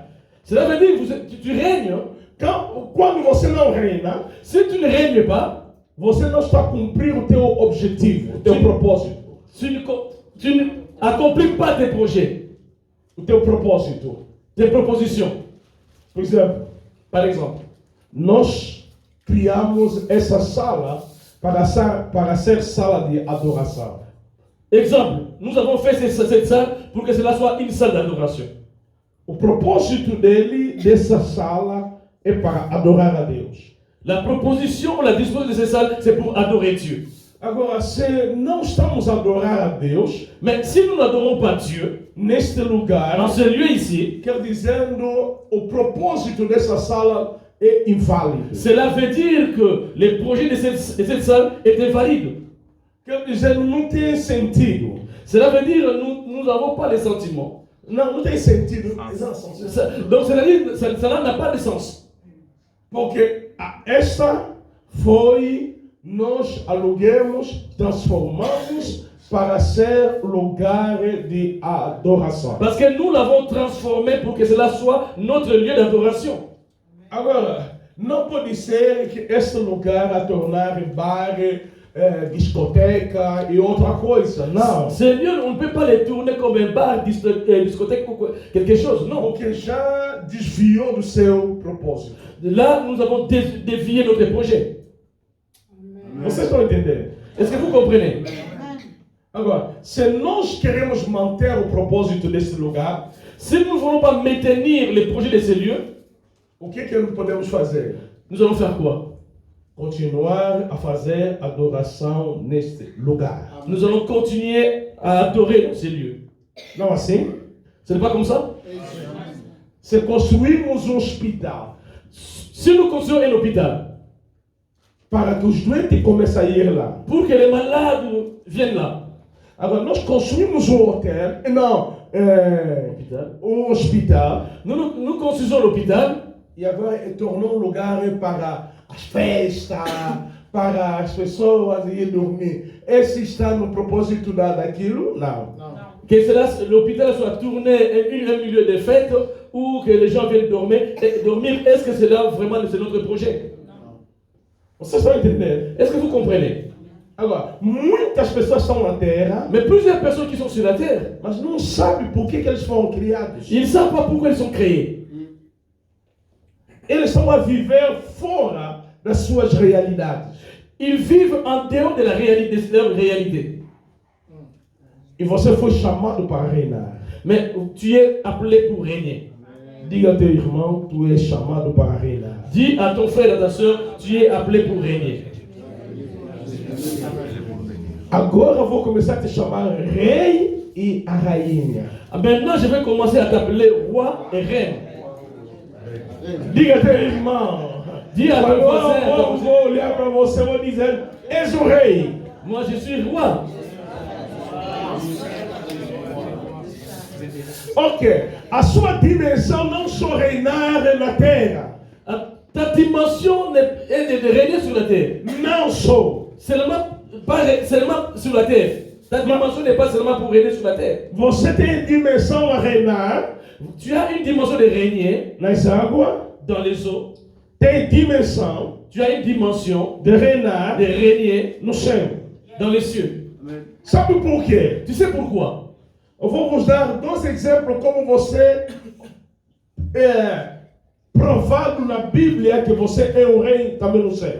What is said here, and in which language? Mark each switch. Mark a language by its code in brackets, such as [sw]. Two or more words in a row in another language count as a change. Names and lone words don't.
[fr] Cela veut dire que tu règnes. [pt] quando você não reina, [fr] Si tu ne règnes pas, [pt] você não está a cumprir o teu objetivo, o teu Sim. propósito. [fr] tu n'accomplis pas tes projets, [pt] O teu propósito. [fr] tes propositions. [pt] Por exemplo, [fr] Par exemple, [pt] nós criamos essa sala para ser sala de adoração. [fr] exemple, nous avons fait cette salle pour que cela soit une salle d'adoration. [pt] O propósito dessa sala é para adorar a Deus. [fr] La proposition, la disposition de cette salle, c'est pour adorer Dieu. [pt] Agora, se não estamos a adorar a Deus [fr] Mais si nous n'adorons pas Dieu, [pt] neste lugar, [fr] dans ce lieu ici, [pt] quer dizendo, o propósito dessa sala é inválido. [fr] cela veut dire que les projets de cette salle étaient valides. [pt] Quer dizer, não tem sentido. [fr] Cela veut dire que nous n'avons pas les sentiments. [pt] Não tem sentido. [fr] Donc cela dit que cela n'a pas de sens. [pt] Porque esta foi, nós aluguemos, transformamos para ser lugar de adoração. [fr] Parce que nous l'avons transformé pour que cela soit notre lieu d'adoration. [pt] Agora, não pode ser que este lugar a tornar bar, discoteca e outra coisa. Não. [fr] Seigneur, on ne peut pas les tourner comme un bar, discothèque ou quelque chose. Non. [pt] Porque já desviou do seu propósito. [fr] Là, nous avons dévié notre projet. [pt] Vocês estão entendendo? [fr] Est-ce que vous comprenez? [pt] Agora, se nós queremos manter o propósito desse lugar, [fr] Si nous ne voulons pas maintenir les projets de ces lieux, [pt] o que nós podemos fazer? [fr] nous allons faire quoi? [pt] Continuar a fazer adoração neste lugar. [fr] Nous allons continuer à adorer dans ces lieux. [pt] Não assim? [fr] Ce n'est pas comme ça? [pt] Se construirmos hospital [fr] Si nous construisons un hôpital, [pt] para que os doentes comecem a ir lá. [fr] pour que les malades viennent là, [pt] Agora, nós construímos hotel, não, [fr] hôpital. [pt] hospital, [fr] Nous construisons l'hôpital [pt] e agora tornou lugar para as festas, para as pessoas ir dormir. Esse está no propósito daquilo? Não. [fr] que l'hôpital soit tourné un milieu de fête ou que les gens viennent dormir. Est-ce que c'est là vraiment c'est notre projet? [pt] Vocês estão entendendo? [fr] Est-ce que vous comprenez? [pt] Agora, muitas pessoas estão na Terra, [fr] Mais plusieurs personnes qui sont sur la terre, [pt] mas não sabem por que eles foram criados. [fr] ils ne savent pas pourquoi ils sont créés. [pt] Eles estão a viver fora das suas realidades. [fr] Ils vivent en dehors de la réalité, de leur réalité. [pt] E você foi chamado para reinar. [fr] Mais tu es appelé pour régner. [pt] Diga ao teu irmão, tu és chamado para reinar. [fr] Dis à ton frère et à ta soeur, tu es appelé pour régner. [pt] Agora eu vou começar a te chamar rei e a rainha. [fr] Maintenant, je vais commencer à t'appeler roi et reine. [pt] Diga ao teu irmão. [fr] Dis à ton voisin, à ton voisin, [pt] Vou olhar para você e vou dizer, és o rei. [fr] moi je suis roi. [pt] Ok, a sua dimensão não só reinar na terra. [fr] Ta dimension est de régner sur la terre. Não só. Seulement sur la terre. Ta dimension n'est pas seulement pour régner sur la terre. [pt] Você tem dimensão a reinar [fr] Tu as une dimension de régner [pt] nas águas. [fr] dans les eaux. [pt] Tem dimensão [fr] Tu as une dimension [pt] de reinar [fr] de régner [pt] no céu. [fr] dans les cieux. [pt] Sabe por quê? [fr] Tu sais pourquoi? [pt] Eu vou vos dar dois exemplos como você é provado na Bíblia que você é um rei também no céu.